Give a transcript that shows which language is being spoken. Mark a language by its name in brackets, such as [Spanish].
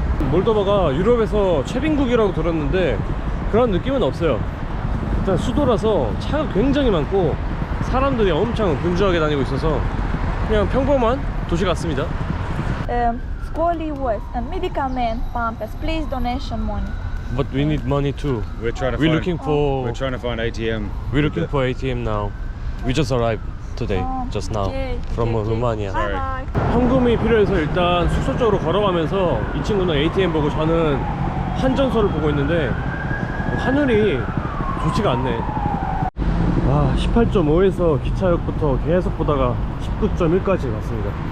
[Korean] 몰도바가 유럽에서 최빈국이라고 들었는데 그런 느낌은 없어요. 일단 수도라서 차가 굉장히 많고 사람들이 엄청 분주하게 다니고 있어서 그냥 평범한 도시 같습니다. [English] Scully was and medicament pampers, please donation money. But we need money too. We're trying to We're find, looking for we're trying to find ATM. we're looking for ATM now. We just arrived today, just now from Romania. Bye bye. [Korean] 현금이 필요해서 일단 숙소 쪽으로 걸어가면서 이 친구는 ATM 보고 저는 환전소를 보고 있는데 환율이 좋지가 않네. 아, 18.5에서 기차역부터 계속 보다가 19.1까지 갔습니다.